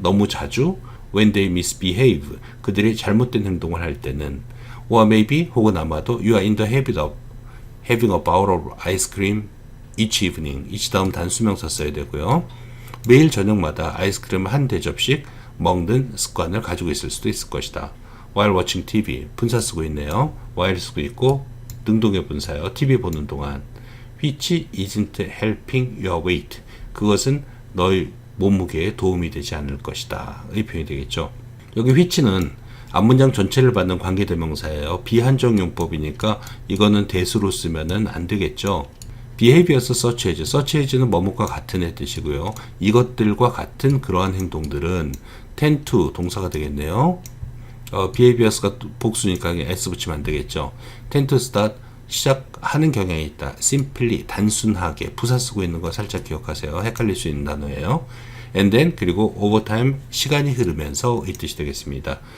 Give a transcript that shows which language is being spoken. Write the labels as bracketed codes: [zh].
[ko] 너무 자주. [en] When they misbehave, [ko] 그들이 잘못된 행동을 할 때는. [en] Or maybe, [ko] 혹은 아마도 [en] You are in the habit of having a bowl of ice cream each evening. [ko] each 다음 단수명사 써야 되고요. 매일 저녁마다 아이스크림 한 대접씩 먹는 습관을 가지고 있을 수도 있을 것이다. While watching TV, 분사 쓰고 있네요. while 쓰고 있고 능동의 분사요. TV 보는 동안. [en] Which isn't helping your weight, [ko] 그것은 너의 몸무게에 도움이 되지 않을 것이다. 이 표현이 되겠죠. 여기 which는 앞문장 전체를 받는 관계대명사예요. 비한정 용법이니까 이거는 대수로 쓰면은 안 되겠죠. behaviors such as, such as는 뭐뭐과 같은의 뜻이고요. 이것들과 같은 그러한 행동들은 tend to 동사가 되겠네요. behaviors가 복수니까 s 붙이면 안 되겠죠. tend to start, 시작하는 경향이 있다. simply, 단순하게. 부사 쓰고 있는 거 살짝 기억하세요. 헷갈릴 수 있는 단어예요. and then, 그리고 over time, 시간이 흐르면서 이 뜻이 되겠습니다.